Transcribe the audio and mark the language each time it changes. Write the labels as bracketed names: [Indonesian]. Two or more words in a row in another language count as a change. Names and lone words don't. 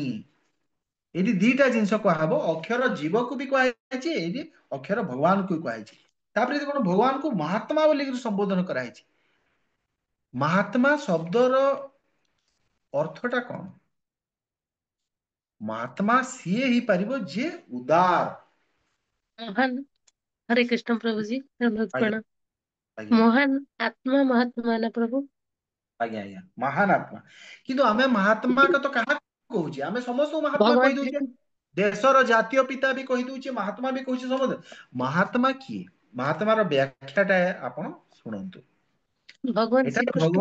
[Odia] ଏଇଠି ଦିଟା ଜିନିଷ କୁହାହବ, ଅକ୍ଷର ଜୀବକୁ ବି କୁହାଯାଇଛି, ଏଇଠି ଅକ୍ଷର ଭଗବାନଙ୍କୁ ବି କୁହାଯାଇଛି। ତାପରେ କଣ ଭଗବାନଙ୍କୁ ମହାତ୍ମା ବୋଲିକିରି ସମ୍ବୋଧନ କରାଯାଇଛି। ମହାତ୍ମା ଶବ୍ଦର ଅର୍ଥଟା କଣ? ମହାତ୍ମା ସିଏ ହେଇପାରିବ ଯେ ଉଦାର। महान। [Hindi] हरे कृष्ण प्रभु जी, धन्यवाद [Odia] ଆଜ୍ଞା [Hindi] प्रणाम। [Odia] ଆଜ୍ଞା [Hindi] महान आत्मा महात्मा ना प्रभु। [Odia] ଆଜ୍ଞା ଆଜ୍ଞା, ମହାନ ଆତ୍ମା। କିନ୍ତୁ ଆମେ ମହାତ୍ମା ତ କାହାକୁ କହୁଛେ? ଆମେ ସମସ୍ତଙ୍କୁ ମହାତ୍ମା [Hindi] भगवान श्री [Odia] କହିଦଉଛେ। ଦେଶର ଜାତୀୟ ପିତା ବି କହିଦଉଛେ, ମହାତ୍ମା ବି କହୁଛେ ସମସ୍ତେ। ମହାତ୍ମା କିଏ? ମହାତ୍ମାର ବ୍ୟାଖ୍ୟାଟା ଆପଣ ଶୁଣନ୍ତୁ। [Hindi] भगवान श्री [Odia] ଏଠାରେ [Hindi] कृष्ण।